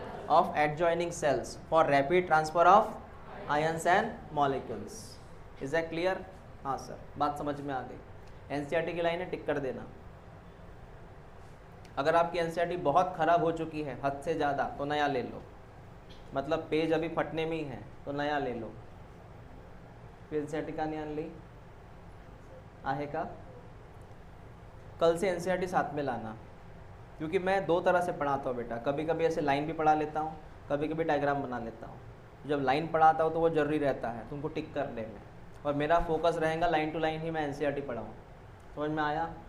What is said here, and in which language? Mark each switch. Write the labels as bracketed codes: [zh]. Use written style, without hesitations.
[en] Of adjoining cells for rapid transfer of ions and molecules. Is that clear? [hi] हाँ sir, बात समझ में आ गई। एनसीईआरटी की लाइन है, टिक कर देना। अगर आपकी एनसीईआरटी बहुत ख़राब हो चुकी है, हद से ज़्यादा, तो नया ले लो। मतलब पेज अभी फटने में ही है तो नया ले लो। फिर एनसीईआरटी का नहीं आन ली आहे का? कल से एनसीईआरटी साथ में लाना, क्योंकि मैं दो तरह से पढ़ाता हूँ बेटा। कभी कभी ऐसे लाइन भी पढ़ा लेता हूँ, कभी कभी डायग्राम बना लेता हूँ। जब लाइन पढ़ाता हूँ तो वो जरूरी रहता है तुमको टिक करने में, और मेरा फोकस रहेगा लाइन टू लाइन ही मैं एनसीईआरटी पढ़ाऊँ। समझ में आया?